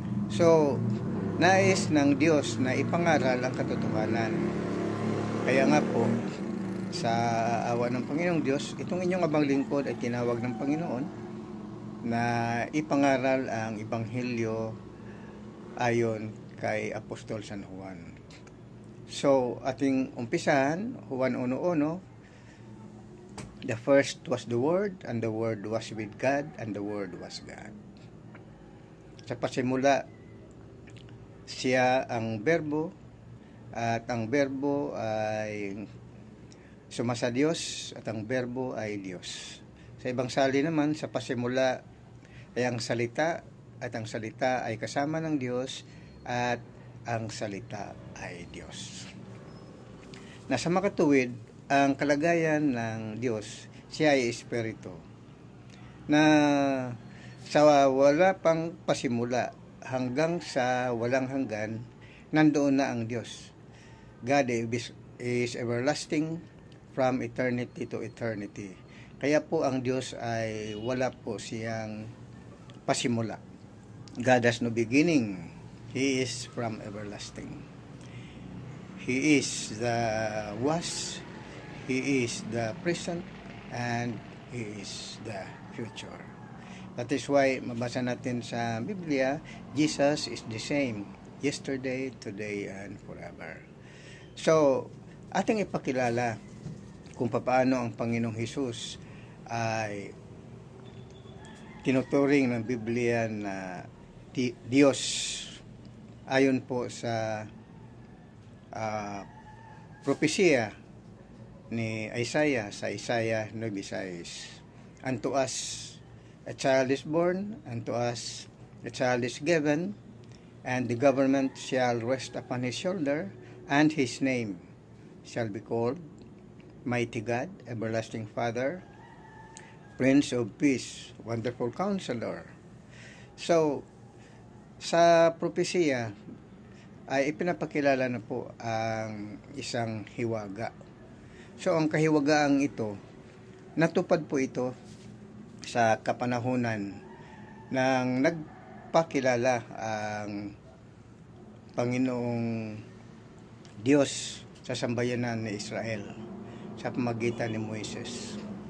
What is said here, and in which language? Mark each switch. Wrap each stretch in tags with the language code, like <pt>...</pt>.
<tl>So, nais ng Diyos na ipangaral ang katotohanan. Kaya nga po, sa awa ng Panginoong Diyos, itong inyong abang lingkod ay tinawag ng Panginoon na ipangaral ang Ebanghelyo ayon kay Apostol San Juan.</tl> <en>So,</en> <tl>ating umpisahan,</tl> <en>Juan 1:1, the first was the Word, and the Word was with God, and the Word was God.</en> <tl>Sa pasimula, siya ang Berbo, at ang Berbo ay sumasa Diyos, at ang Berbo ay Diyos. Sa ibang sali naman, sa pasimula ay ang salita, at ang salita ay kasama ng Diyos, at ang salita ay Diyos. Nasa makatuwid, ang kalagayan ng Diyos, siya ay Espiritu, na sa wala pang pasimula hanggang sa walang hanggan, nandoon na ang Diyos.</tl> <en>God is everlasting, from eternity to eternity.</en> <tl>Kaya po ang Diyos ay wala po siyang pasimula.</tl> <en>God has no beginning. He is from everlasting. He is the was, He is the present, and He is the future. That is why</en> <tl>mabasa natin sa Biblia,</tl> <en>Jesus is the same yesterday, today, and forever.</en> <tl>So, ating ipakilala kung paano ang Panginoong Hesus ay tinuturing ng Biblia na Diyos ayon po sa propesya ni Isaiah sa Isaiah 9:6.</tl> <en>Unto us a child is born, unto us a child is given, and the government shall rest upon his shoulder, and his name shall be called Mighty God, Everlasting Father, Prince of Peace, Wonderful Counselor.</en> <tl>So, sa propesya ay ipinapakilala na po ang isang hiwaga. So, ang kahiwagaang ito, natupad po ito sa kapanahunan nang nagpakilala ang Panginoong Diyos sa sambayanan ni Israel sa pamagitan ni Moises.</tl>